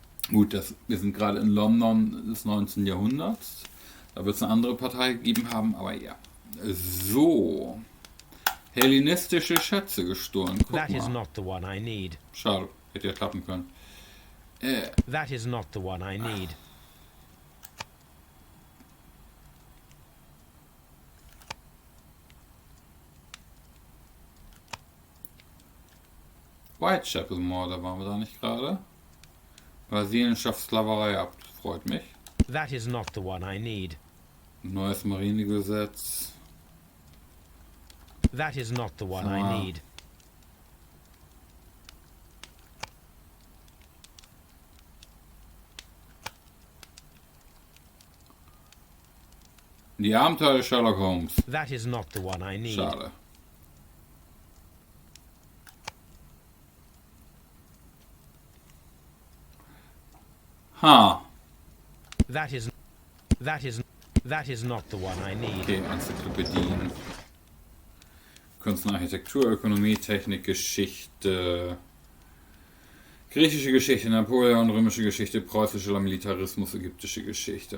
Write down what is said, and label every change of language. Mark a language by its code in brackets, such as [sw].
[de] Gut, wir sind gerade in London des 19. Jahrhunderts. Da wird es eine andere Partei gegeben haben, aber ja. So. Hellenistische Schätze gestohlen. Guck [en] That [de] mal. [en] is not the one I need. [de] Schade, hätte ja klappen können. [en] That is not the one I need. [de] Whitechapel-Morde waren wir da nicht gerade? Brasilien schafft Sklaverei ab. Freut mich. [en] That is not the one I need. [de] Neues Marinegesetz. [en] That is not the one I need. [de] Die Abenteuer Sherlock Holmes. [en] That is not the one I need. [de] Schade. [en] That is not the one I need. [de] Okay, Enzyklopädien. Kunst und Architektur, Ökonomie, Technik, Geschichte. Griechische Geschichte, Napoleon, römische Geschichte, preußischer Militarismus, ägyptische Geschichte.